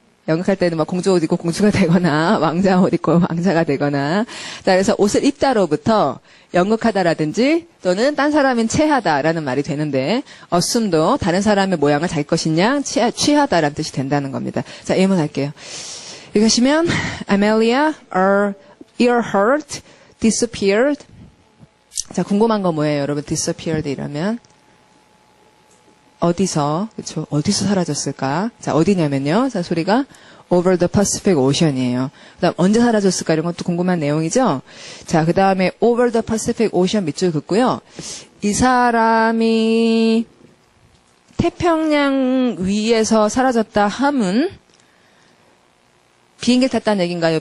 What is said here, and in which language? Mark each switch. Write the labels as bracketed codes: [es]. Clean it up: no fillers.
[ko] 연극할 때는 막 공주 옷 입고 공주가 되거나 왕자 옷 입고 왕자가 되거나 자 그래서 옷을 입다로부터 연극하다라든지 또는 딴 사람인 체하다라는 말이 되는데 assume도 다른 사람의 모양을 자기 것인 양 취하다라는 뜻이 된다는 겁니다. 자 예문할게요. 읽으시면 [en] Amelia Earhart disappeared. [ko] 자 궁금한 거 뭐예요 여러분? disappeared 이러면 어디서, 그쵸? 어디서 사라졌을까? 자, 어디냐면요. 자, 소리가 over the Pacific Ocean이에요. 그 다음, 언제 사라졌을까? 이런 것도 궁금한 내용이죠? 자, 그 다음에 over the Pacific Ocean 밑줄 긋고요. 이 사람이 태평양 위에서 사라졌다 함은 비행기를 탔다는 얘기인가요?